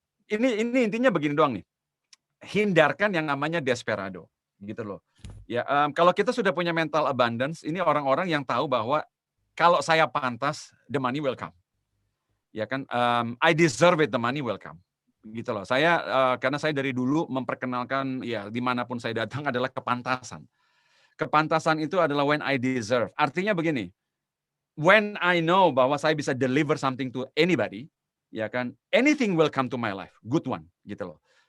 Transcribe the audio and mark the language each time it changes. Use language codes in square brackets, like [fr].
[id] Ini intinya begini doang nih. Hindarkan yang namanya desperado gitu loh. Ya, kalau kita sudah punya mental abundance, ini orang-orang yang tahu bahwa kalau saya pantas, [en] the money will come. [id] Ya kan, [en] I deserve it, the money will come. [id] Gitu loh. Saya karena saya dari dulu memperkenalkan ya dimanapun saya datang adalah kepantasan. Kepantasan itu adalah [en] when I deserve. [id] Artinya begini, [en] when I know [id] bahwa saya bisa [en] deliver something to anybody, [id] ya kan, [en] anything will come to my life, good one, [id] gitu loh.